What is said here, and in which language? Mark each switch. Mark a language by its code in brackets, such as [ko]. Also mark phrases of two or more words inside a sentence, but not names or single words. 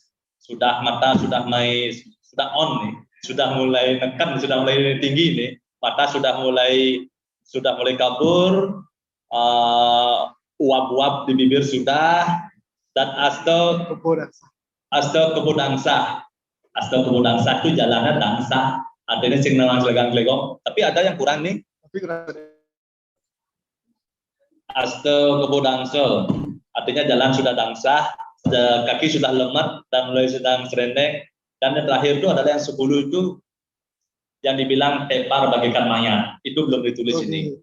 [id] Sudah mata sudah on nih, sudah mulai nekan, sudah mulai tinggi nih, mata sudah mulai kabur, uap-uap di bibir sudah, dan asto kebudangsa itu jalannya dangsa, artinya [ban] sing nawang glegong, [id] tapi ada yang kurang nih. Asto kebudangsa artinya jalan sudah dangsa, kaki sudah lemah dan mulai sedang serendeng, dan yang terakhir itu adalah yang 10 itu yang dibilang tepar bagaikan mayat, itu belum ditulis ini.